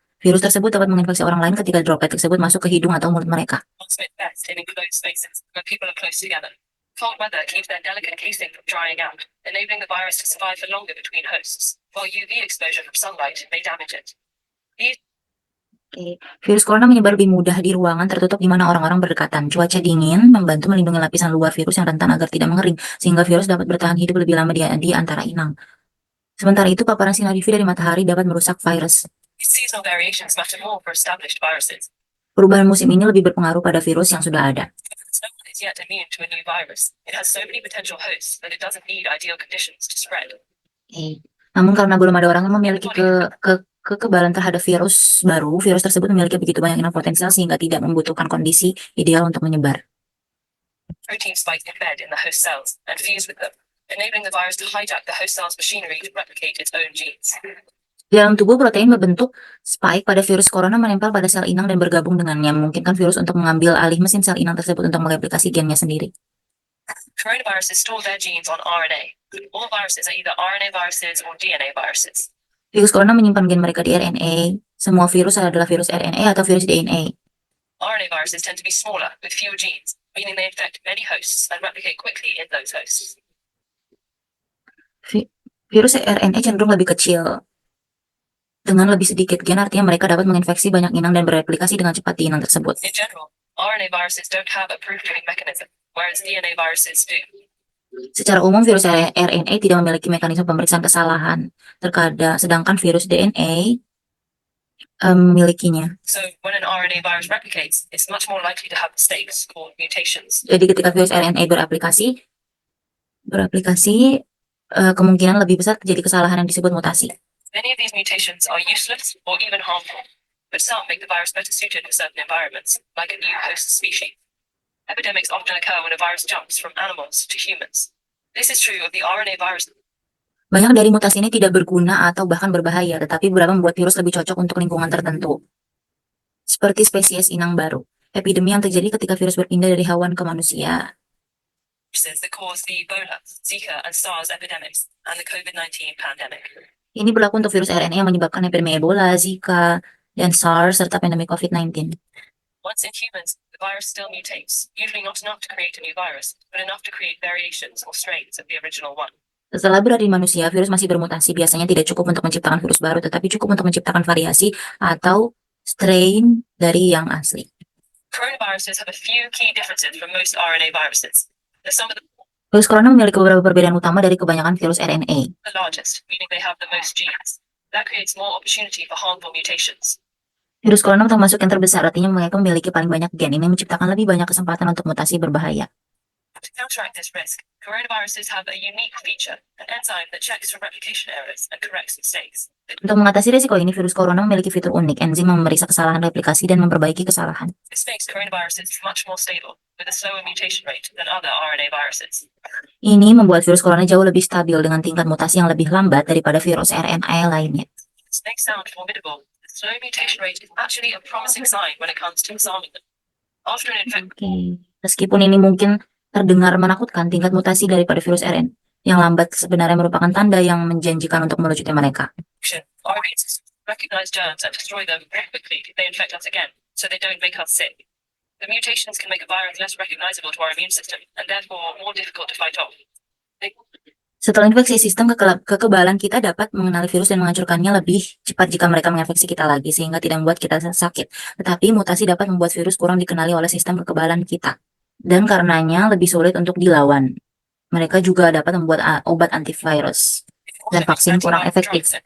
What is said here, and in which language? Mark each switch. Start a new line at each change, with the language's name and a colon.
Indonesian: Virus tersebut dapat menginfeksi orang lain ketika droplet tersebut masuk ke hidung atau mulut mereka.
English: transmit best in enclosed spaces where people are close together. Cold weather keeps their delicate casing from drying out, enabling the virus to survive for longer between hosts, while UV exposure from sunlight may damage it.
Indonesian: Oke. Virus corona menyebar lebih mudah di ruangan tertutup di mana orang-orang berdekatan. Cuaca dingin membantu melindungi lapisan luar virus yang rentan agar tidak mengering, sehingga virus dapat bertahan hidup lebih lama di antara inang. Sementara itu, paparan sinar UV dari matahari dapat merusak virus.
English: Seasonal variations matter more for established viruses.
Indonesian: Perubahan musim ini lebih berpengaruh pada virus yang sudah ada.
English: Because no one is yet immune to a new virus, it has so many potential hosts that it doesn't need ideal conditions to spread.
Indonesian: Oke. Namun karena belum ada orang yang memiliki kekebalan terhadap virus baru, virus tersebut memiliki begitu banyak inang potensial sehingga tidak membutuhkan kondisi ideal untuk menyebar.
English: Protein spike embed in the host cells and fuse with them, enabling the virus to hijack the host cell's machinery to replicate its own genes.
Indonesian: Di dalam tubuh, protein berbentuk spike pada virus corona menempel pada sel inang dan bergabung dengannya, memungkinkan virus untuk mengambil alih mesin sel inang tersebut untuk mereplikasi gennya sendiri.
English: Coronaviruses store their genes on RNA. All viruses are either RNA viruses or DNA viruses.
Indonesian: Virus corona menyimpan gen mereka di RNA. Semua virus adalah virus RNA atau virus DNA.
English: RNA viruses tend to be smaller with fewer genes, meaning they infect many hosts and replicate quickly in those hosts.
Indonesian: Virus RNA cenderung lebih kecil. Dengan lebih sedikit gen, artinya mereka dapat menginfeksi banyak inang dan bereplikasi dengan cepat di inang tersebut.
English: In general, RNA viruses don't have a proof killing mechanism, whereas DNA viruses do.
Indonesian: Secara umum, virus RNA tidak memiliki mekanisme pemeriksaan kesalahan, sedangkan virus DNA memilikinya.
English: So when an RNA virus replicates, it's much more likely to have mistakes called mutations.
Indonesian: Jadi ketika virus RNA beraplikasi, kemungkinan lebih besar terjadi kesalahan yang disebut mutasi.
English: Many of these mutations are useless or even harmful, but some make the virus better suited for certain environments, like a new host species. Epidemics often occur when a virus jumps from animals to humans. This is true of the RNA virus.
Indonesian: Banyak dari mutasi ini tidak berguna atau bahkan berbahaya, tetapi beberapa membuat virus lebih cocok untuk lingkungan tertentu. Seperti spesies inang baru. Epidemi yang terjadi ketika virus berpindah dari hewan ke manusia.
English: That cause the Ebola, Zika, and SARS epidemics and the COVID-19 pandemic.
Indonesian: Ini berlaku untuk virus RNA yang menyebabkan epidemi Ebola, Zika, dan SARS serta pandemi COVID-19.
English: Once in humans, the virus still mutates, usually not enough to create a new virus, but enough to create variations or strains of the original one.
Indonesian: Setelah berada di manusia, virus masih bermutasi. Biasanya tidak cukup untuk menciptakan virus baru, tetapi cukup untuk menciptakan variasi atau strain dari yang asli.
English: Coronaviruses have a few key differences from most RNA viruses. Some of the
Indonesian: Virus corona memiliki beberapa perbedaan utama dari kebanyakan virus RNA.
English: largest, meaning they have the most genes. That creates more opportunity for harmful mutations.
Indonesian: Virus corona termasuk yang terbesar, artinya mereka memiliki paling banyak gen. Ini menciptakan lebih banyak kesempatan untuk mutasi berbahaya.
English: To counteract this risk, coronaviruses have a unique feature, an enzyme that checks for replication errors and corrects mistakes.
Indonesian: Untuk mengatasi risiko ini, virus corona memiliki fitur unik, enzim yang memeriksa kesalahan replikasi dan memperbaiki kesalahan.
English: This makes coronaviruses much more stable, with a slower mutation rate than other RNA viruses.
Indonesian: Ini membuat virus corona jauh lebih stabil dengan tingkat mutasi yang lebih lambat daripada virus RNA lainnya.
English: This may sound formidable. The slow mutation rate is actually a promising sign when it comes to disarming them. After an infection,
Indonesian: Meskipun ini mungkin terdengar menakutkan, tingkat mutasi daripada virus RNA yang lambat sebenarnya merupakan tanda yang menjanjikan untuk melucuti mereka.
English: our immune system recognize germs and destroy them very quickly if they infect us again, so they don't make us sick. The mutations can make a virus less recognizable to our immune system, and therefore more difficult to fight off.
Indonesian: Setelah infeksi, sistem kekebalan kita dapat mengenali virus dan menghancurkannya lebih cepat jika mereka menginfeksi kita lagi, sehingga tidak membuat kita sakit. Tetapi mutasi dapat membuat virus kurang dikenali oleh sistem kekebalan kita, dan karenanya lebih sulit untuk dilawan. Mereka juga dapat membuat obat antivirus dan vaksin kurang efektif.